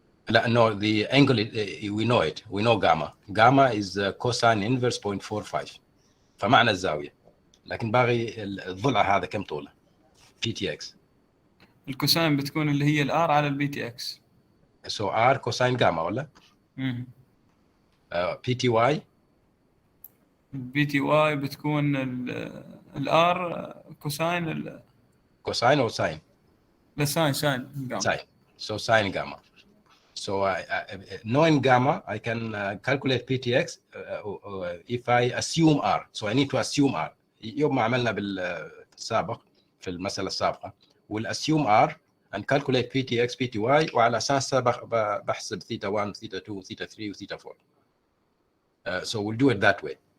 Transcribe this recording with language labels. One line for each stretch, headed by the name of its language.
English: No, the angle, we know it. We know gamma. Gamma is cosine inverse 0.45.
Arabic: فمعنى الزاوية. لكن باغي الضلع هذا كم طوله؟ PTX. الكوساين بتكون اللي هي الR على البي تي اكس. So R cosine gamma ولا؟ PTY. البي تي واي بتكون الR كوساين كوساين أو ساين؟ لا ساين gamma.
English: Sine. So sine gamma. So knowing gamma, I can calculate PTX if I assume R. So I need to assume R.
Arabic: يوم ما عملنا بالسابق في المسألة السابقة,
English: we'll assume R and calculate PTX, PTY,
Arabic: وعلى أساسها بحسب
English: theta 1, theta 2, theta 3, theta 4. So we'll do it that way.